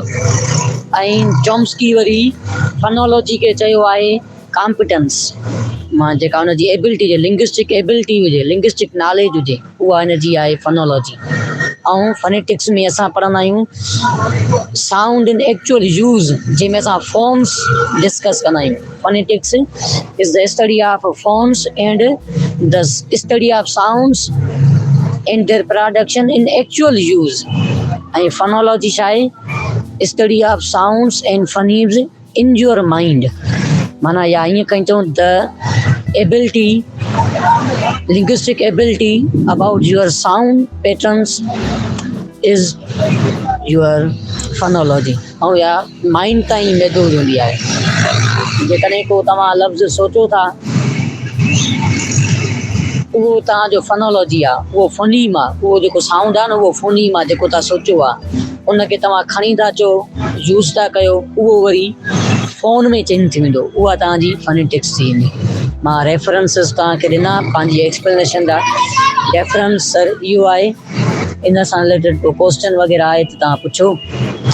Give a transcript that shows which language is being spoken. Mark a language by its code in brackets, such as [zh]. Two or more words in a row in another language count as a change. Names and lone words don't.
[sd] ऐं चॉम्स्की वरी फोनोलॉजी खे चयो आहे कॉम्पिटेंस, मां जेका हुनजी एबिलिटी हुजे, [en] linguistic ability [sd] हुजे, [en] linguistic knowledge [sd] हुजे, उहा हिनजी आहे फोनोलॉजी। ऐं फनेटिक्स में असां पढ़ंदा आहियूं [en] sound in actual use, [sd] जंहिंमें असां फॉर्म्स डिस्कस कंदा आहियूं। [en] Phonetics is the study of forms and the study of sounds and their production in actual use. [sd] ऐं फोनोलॉजी छा आहे, [en] Study of sounds and phonemes in your mind. [sd] माना या ईअं कहीं चऊं [en] the ability, linguistic ability about your sound patterns is your phonology। [sd] ऐं या माइंड ताईं महदूद हूंदी आहे। जेकॾहिं को तव्हां लफ़्ज़ सोचो था, उहो तव्हांजो फोनोलॉजी आहे, उहो फोनीम आहे, उहो जेको साउंड आहे न, उहो फोनीम आहे जेको तव्हां सोचियो आहे। उनखे तव्हां खणी था अचो, यूज़ था कयो, उहो वरी फ़ोन में चेंज थी वेंदो, उहा तव्हांजी फनेटिक्स थी वेंदी। मां रेफरेंसिस तव्हांखे ॾिना पंहिंजी एक्सप्लेनेशन जा। रेफरेंस सर इहो आहे, इन सां रिलेटेड को क्वेश्चन वग़ैरह आहे त तव्हां पुछो।